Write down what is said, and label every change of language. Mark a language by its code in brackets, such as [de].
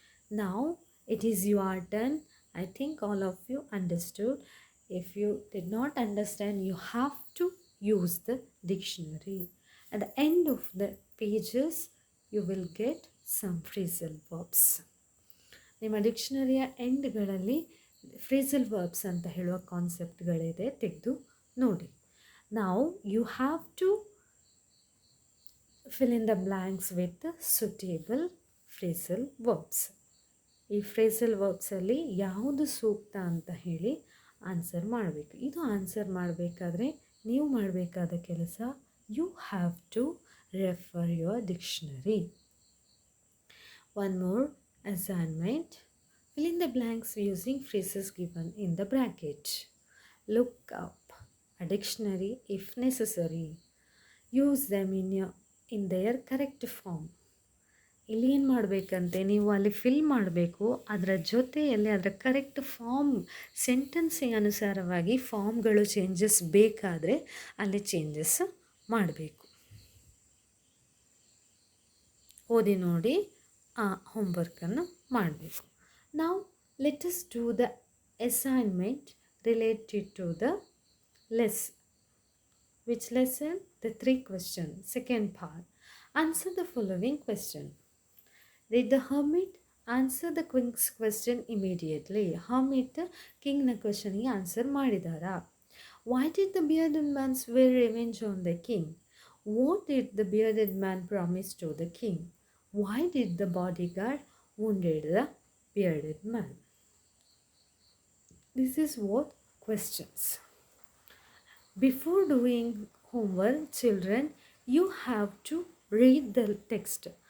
[en] Now it is your turn. I think all of you understood. If you did not understand, you have to use the dictionary. At the end of the pages, you will get some phrasal verbs. [kn] ನಿಮ್ಮ ಡಿಕ್ಷನರಿಯ ಎಂಡ್ಗಳಲ್ಲಿ phrasal verbs ಅಂತ ಹೇಳುವ ಕಾನ್ಸೆಪ್ಟ್ಗಳಿದೆ, ತೆಗೆದು ನೋಡಿ. [en] ನಾವು you have to fill in the blanks with suitable phrasal verbs. [kn] ಈ phrasal ವರ್ಬ್ಸಲ್ಲಿ ಯಾವುದು ಸೂಕ್ತ ಅಂತ ಹೇಳಿ ಆನ್ಸರ್ ಮಾಡಬೇಕು. ಇದು ಆನ್ಸರ್ ಮಾಡಬೇಕಾದ್ರೆ ನೀವು ಮಾಡಬೇಕಾದ ಕೆಲಸ, [en] You have to refer your dictionary. One more assignment. Fill in the blanks using phrases given in the bracket. Look up a dictionary if necessary. Use them in their correct form. [kn] ಇಲ್ಲಿ ಏನು ಮಾಡಬೇಕಂತೆ, ನೀವು ಅಲ್ಲಿ fill ಮಾಡಬೇಕು, ಅದರ ಜೊತೆಯಲ್ಲಿ ಅದರ correct form ಸೆಂಟೆನ್ಸಿಗೆ ಅನುಸಾರವಾಗಿ ಫಾರ್ಮ್ಗಳು ಚೇಂಜಸ್ ಬೇಕಾದರೆ ಅಲ್ಲಿ ಚೇಂಜಸ್ ಮಾಡಬೇಕು. ಓದಿ ನೋಡಿ ಆ ಹೋಮ್ವರ್ಕನ್ನು ಮಾಡಬೇಕು. [en] ನಾವು let us do the assignment related to the lesson. Which lesson? The 3 questions. Second part. Answer the following question. Did the hermit answer the king's question immediately? [kn] hermit ಕಿಂಗ್ನ ಕ್ವೆಶನ್ಗೆ answer ಮಾಡಿದಾರಾ? [en] Why did the bearded man swear revenge on the king? What did the bearded man promise to the king? Why did the bodyguard wounded the bearded man? This is what questions. Before doing homework, children, you have to read the text.